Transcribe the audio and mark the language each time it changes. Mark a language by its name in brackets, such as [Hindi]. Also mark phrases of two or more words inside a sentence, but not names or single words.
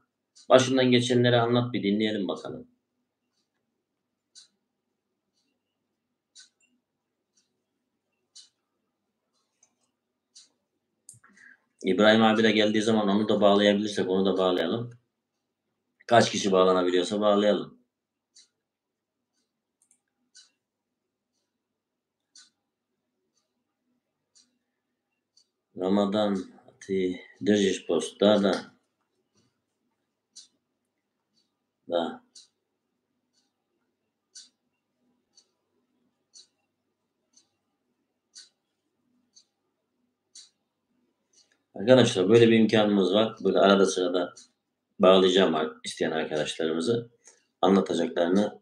[Turkish] Başından geçenleri anlat bir dinleyelim bakalım. İbrahim abi de geldiği zaman onu da bağlayabilirsek onu da bağlayalım. Kaç kişi bağlanabiliyorsa bağlayalım. [Russian] Ramazan, ты держишь пост? Да. Да. [Turkish] Arkadaşlar böyle bir imkanımız var. Böyle arada sırada bağlayacağım isteyen arkadaşlarımızı. Anlatacaklarını.